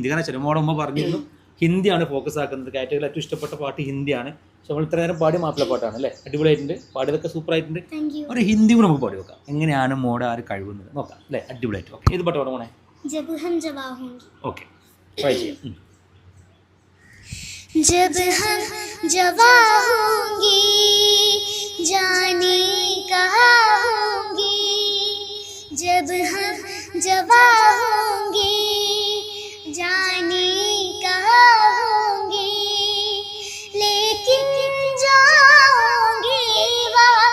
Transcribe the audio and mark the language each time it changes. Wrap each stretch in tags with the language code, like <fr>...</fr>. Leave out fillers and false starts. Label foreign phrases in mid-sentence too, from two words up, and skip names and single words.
<ml>കാരണം വെച്ചാൽ മോടെ ഉമ്മ പറഞ്ഞിരുന്നു ഹിന്ദിയാണ് ഫോക്കസ് ആക്കുന്നത്, കാറ്റഗറിയിൽ ഏറ്റവും ഇഷ്ടപ്പെട്ട പാട്ട് ഹിന്ദിയാണ്. പക്ഷെ നമ്മൾ ഇത്ര നേരം പാടി മാപ്പിളപ്പാട്ടാണ് അല്ലേ? അടിപൊളിയായിട്ടുണ്ട്, പാടിയതൊക്കെ സൂപ്പറായിട്ടുണ്ട്. ഒരു ഹിന്ദി കൂടെ നമുക്ക് പാടി വെക്കാം. എങ്ങനെയാണ് മോടെ ആ ഒരു കഴിവുന്നത് നോക്കാം അല്ലേ? അടിപൊളിയായിട്ട്. ഓക്കെ, ഏത് പാട്ട് പാടാം മോനെ?</ml> <hi>जब हम जवां होंगे.</hi> <ml>ഓക്കെ, ട്രൈ ചെയ്യാം.</ml> <hi>जब हम जवा होंगे जाने कहाँ होंगे, जब हम जवा होंगे जाने कहाँ होंगे, लेकिन जाओगे वहाँ</hi>